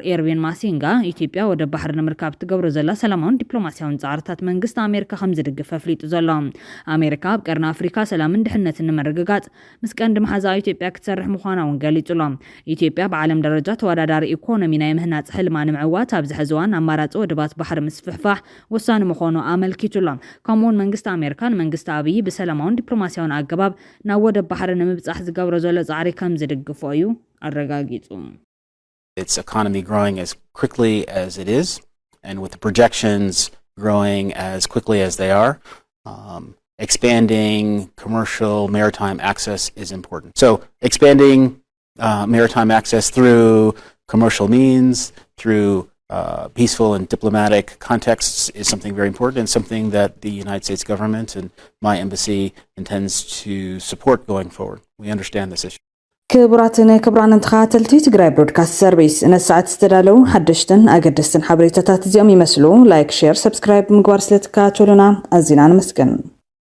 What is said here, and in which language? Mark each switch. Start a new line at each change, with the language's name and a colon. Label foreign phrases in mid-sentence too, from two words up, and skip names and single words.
Tigrinya: ኤርቪን ማሲንጋ ኢትዮጵያ ወደብ ባሕሪ ንምርካብ ትገብሮ ዘላ ሰላማውን ዲፕሎማስያውን ጻዕርታት መንግስቲ ኣሜሪካ ከም ዝድግፍ ኣፍሊጡ ዘሎ ኣሜሪካ ኣብ ቀርኒ ኣፍሪካ ሰላምን ድሕነትን ንምርግጋጽ ምስ ቀንዲ መሓዛ ኢትዮጵያ ክትሰርሕ ምዃና እውን ገሊጹሎም ኢትዮጵያ ብዓለም ደረጃ ተወዳዳሪ ኢኮኖሚ ናይ ምህናጽ ሕልማ ንምዕዋት ኣብ ዝሕዚ እዋን ኣማራጺ ወደባት ባሕሪ ምስፍሕፋሕ ወሳኒ ምዃኑ ኣመልኪቱሎም ከምኡውን መንግስቲ ኣሜሪካን መንግስቲ ኣብይ ብሰላማውን ዲፕሎማስያውን ኣገባብ ናብ ወደብ ባሕሪ ንምብጻሕ ዝገብሮ ዘሎ ጻዕሪ ከም ዝድግፎ እዩ ኣረጋጊጹ
English: Its economy growing as quickly as it is and with the projections growing as quickly as they are expanding commercial maritime access is important. So expanding maritime access through commercial means, through peaceful and diplomatic contexts is something very important and something that the United States government and my embassy intends to support going forward. We understand this issue.
Tigrinya: ክቡራትን ክቡራንን ተኸታተልቲ ትግራይ ብሮድካስት ሰርቪስ ነሰዓት ዝተዳለው ሓደሽትን ኣገደስትን ሓበሬታታት እዚኦም ይመስሉ
English: like share subscribe
Tigrinya: ምግባር ስለትከታተሉና ኣዝና ንመስገን